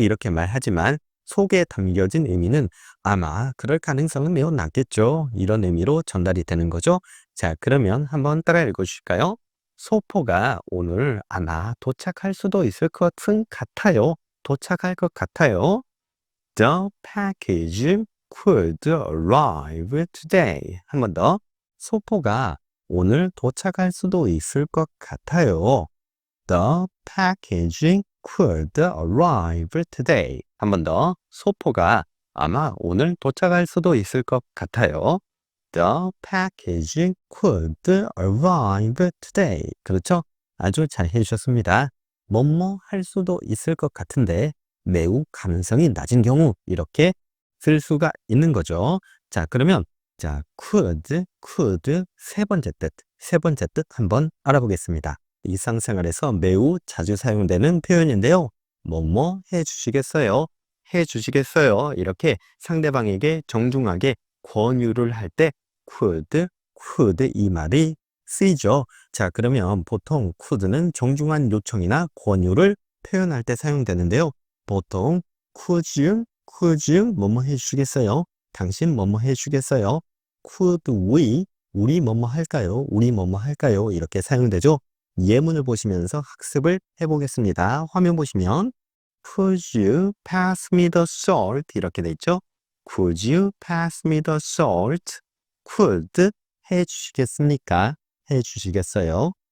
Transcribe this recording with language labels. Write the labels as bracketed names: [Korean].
[Korean] 이렇게 말하지만 속에 담겨진 의미는 아마 그럴 가능성은 매우 낮겠죠. 이런 의미로 전달이 되는 거죠. 자, 그러면 한번 따라 읽어주실까요? 소포가 오늘 아마 도착할 수도 있을 것 같아요. 도착할 것 같아요. [English] The package could arrive today. [Korean] 한 번 더. 소포가 오늘 도착할 수도 있을 것 같아요. [English] The package could arrive today. [Korean] 한 번 더. 소포가 아마 오늘 도착할 수도 있을 것 같아요. [English] The package could arrive today. [Korean] 그렇죠? 아주 잘 해주셨습니다. 뭐뭐 할 수도 있을 것 같은데 매우 가능성이 낮은 경우 이렇게 쓸 수가 있는 거죠. 자, 그러면 자, could 세 번째 뜻 한번 알아보겠습니다. 일상생활에서 매우 자주 사용되는 표현인데요. 뭐뭐 해주시겠어요? 해주시겠어요? 이렇게 상대방에게 정중하게 권유를 할 때 could 이 말이 쓰이죠. 자, 그러면 보통 could는 정중한 요청이나 권유를 표현할 때 사용되는데요. 보통 [English] could you [Korean] 뭐뭐 해주시겠어요? 당신 뭐뭐 해주시겠어요? [English] could we [Korean] 우리 뭐뭐 할까요? 우리 뭐뭐 할까요? 이렇게 사용되죠. 예문을 보시면서 학습을 해보겠습니다. 화면 보시면 [English] Could you pass me the salt? [Korean] 이렇게 돼 있죠. [English] Could you pass me the salt? [Korean] Could 해주시겠습니까? 해주시겠어요?